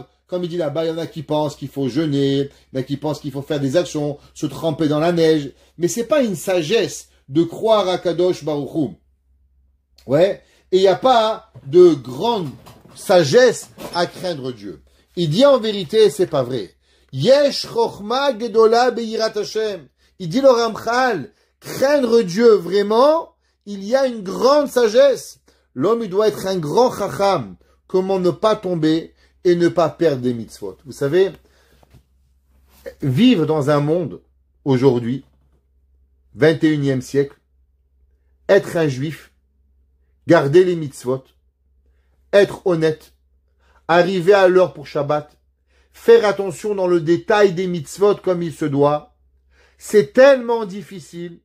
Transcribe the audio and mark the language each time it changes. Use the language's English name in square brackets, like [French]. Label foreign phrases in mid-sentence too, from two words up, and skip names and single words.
[French] Comme il dit là-bas, il y en a qui pensent qu'il faut jeûner, il y en a qui pensent qu'il faut faire des actions, se tremper dans la neige. Mais c'est pas une sagesse de croire à [Hebrew] קדוש ברוך הוא. [French] Ouais. Et il n'y a pas de grande sagesse à craindre Dieu. Il dit en vérité, c'est pas vrai. [Hebrew] יש חכמה גדולה ביראת השם. [French] Il dit le Ramchal, craindre Dieu vraiment, il y a une grande sagesse. L'homme, il doit être un grand chacham. Comment ne pas tomber et ne pas perdre des mitzvot. Vous savez, vivre dans un monde, aujourd'hui, 21e siècle, être un juif, garder les mitzvot, être honnête, arriver à l'heure pour Shabbat, faire attention dans le détail des mitzvot comme il se doit, c'est tellement difficile.